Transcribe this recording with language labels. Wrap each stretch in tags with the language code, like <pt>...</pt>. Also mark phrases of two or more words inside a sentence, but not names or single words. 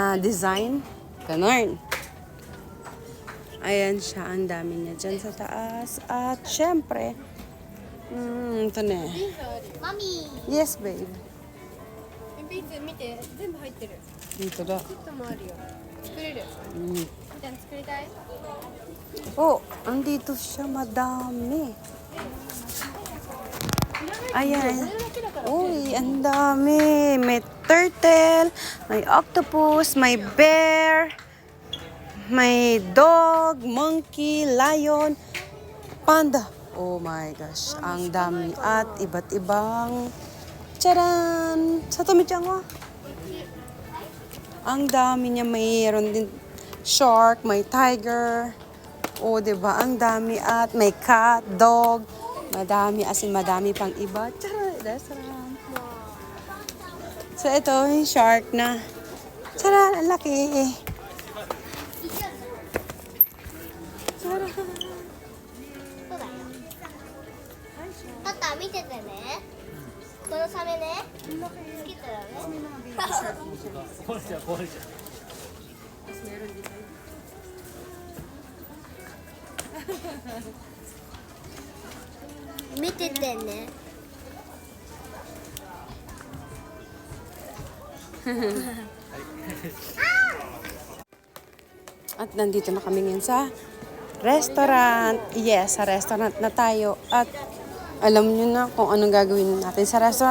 <tl>design. Ganon. Ayan siya, ang dami niya dyan sa taas. At syempre, ito na eh. Mommy.</tl> <en>Yes, babe.</en> <ja>ビーズ見て、全部入ってる。</ja> <tl>Dito na.</tl> <ja>セットもあるよ。作れる。みたいな作りたい？</ja> <tl>Oh, andito siya, madami. Ayan. Uy, ang dami. May turtle, may octopus, may bear, may</tl> <en>dog, monkey, lion, panda. Oh my gosh,</en> <tl>ang dami. At iba't ibang, charan! Sa tumitsang mo. Ang dami niya. Mayroon din shark, may tiger. O, diba? Ang dami. At may cat, dog. Madami.</tl> <en>As in,</en> <tl>madami pang iba. Tara, restaurant. So, ito yung shark na. Tara, ang laki. Tara.</tl> <ja>パパ見ててね。このサメね。つけたらね。見ててね。</ja> <tl>At nandito na kami ngayon sa restaurant. Yes, sa restaurant na tayo. At alam nyo na kung anong gagawin natin sa restaurant.</tl>